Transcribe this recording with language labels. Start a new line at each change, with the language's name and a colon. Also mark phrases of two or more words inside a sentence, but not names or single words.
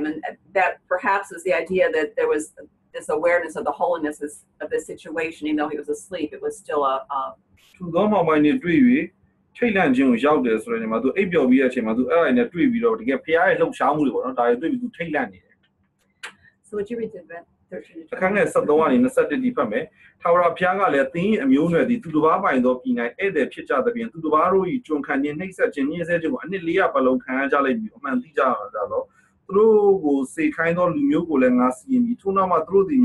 English: And that perhaps is the idea that there was this awareness of the holiness of the situation, even though he was asleep, it was still a So would you read the 13
Burmese: အခန်းငယ်73ကနေ21ဒီဖတ်မယ်ထာဝရဘုရားကလည်းသင်၏အမျိုးအနွယ်သည်သူတစ်ပါးပိုင်သောပြည်၌ဧည့်သည်ဖြစ်ကြသဖြင့်သူတစ်ပါးတို့၏ကျွန်ခံခြင်းနှိပ်စက်ခြင်းညှဉ်းဆဲခြင်းကိုအနှစ်400ပတ်လုံးခံရကြလိမ့်မည်အမှန်သိကြရတော့သူတို့ကိုစေခိုင်းသောလူမျိုးကိုလည်းငါစီရင်ပြီးထို့နောက်မှသူတို့သည်